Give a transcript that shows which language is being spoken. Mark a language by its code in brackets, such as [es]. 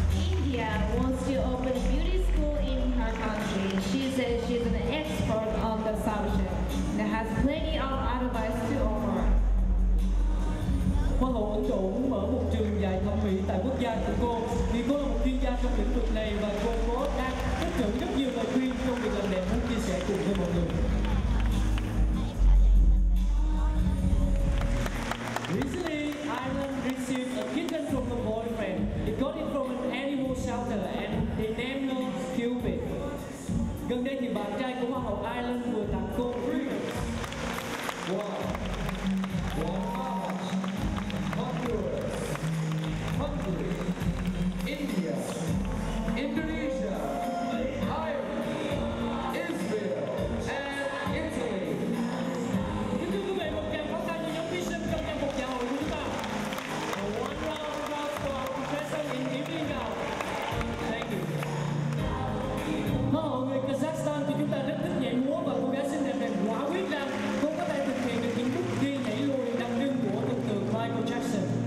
[en] India wants to open a beauty school in her country. She says she's an expert on the subject and has plenty of advice to offer. [vi] Hoa hậu Ấn Độ muốn mở một trường dạy thẩm mỹ tại quốc gia của cô vì cô là một chuyên gia trong lĩnh vực này và cô có đang tích trữ rất nhiều lời khuyên trong việc làm đẹp muốn chia sẻ cùng với mọi người. [en] Recently, Ireland received a kitten from her boyfriend. He got it from an animal shelter and they named her Cupid. [vi] Gần đây thì bạn trai của Hoa hậu Ireland vừa tặng cô Freedom. [en] Wow. Hungary, India, Indonesia, Ireland, Israel, and Italy. [vi] Kính thưa quý vị, một tràng pháo tay cho nhóm thí sinh trong danh mục dạ hội của chúng ta. [en] One round of applause for our professor in evening gown. Thank you. [vi] Hoa hậu người Kazakhstan của chúng ta rất thích nhảy múa và cô gái xinh đẹp này quả quyết rằng cô có thể thực hiện được những bước đi nhảy lùi đặc trưng của thần tượng Michael Jackson.